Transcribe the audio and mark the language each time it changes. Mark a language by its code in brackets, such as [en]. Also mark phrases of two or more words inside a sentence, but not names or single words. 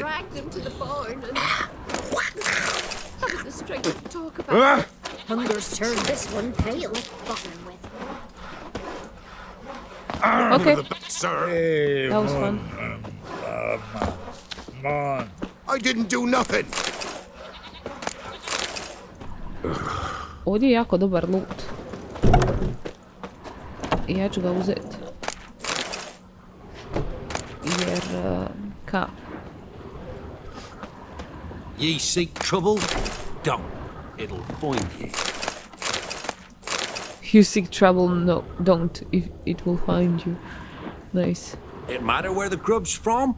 [en] dragged him to the barn and... haven't the strength to talk about it. Hunger's turned this one pale. Bothering with. Okay. Sir, That was fun. I didn't do nothing. [hr] Ovdje je jako dobar loot. I ja ću ga uzeti. Jer, [en] Ye seek trouble? Don't. It'll find you. You seek trouble, no, don't, if it will find you. Nice. It matter where the grub's from?